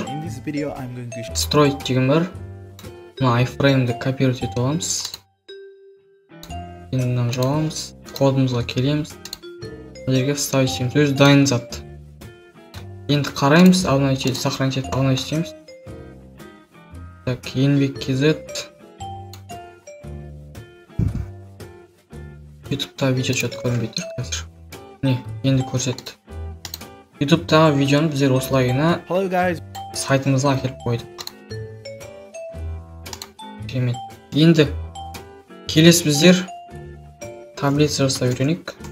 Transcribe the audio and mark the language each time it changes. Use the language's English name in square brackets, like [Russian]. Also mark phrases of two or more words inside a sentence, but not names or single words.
[Kazakh] Строить деген бар. Мына iframe'ді копировать етіп аламыз. Енді мынаны жауамыз. Кодымызға келеміз. Мына жерге вставить етеміз. Өзі дайын зат. Енді қараймыз, [Russian] обновить, сохранить [Kazakh] етіп обновить етеміз. Так, еңбек.kz. YouTube-та видео что-то көрінбей тұр қазір. Не, енді көрсетті. YouTube-тағы видеоны біздер осылай ғана сайтымызға әкеліп қойдық. Керемет. Енді келесі біздер таблица жасап үйренейік.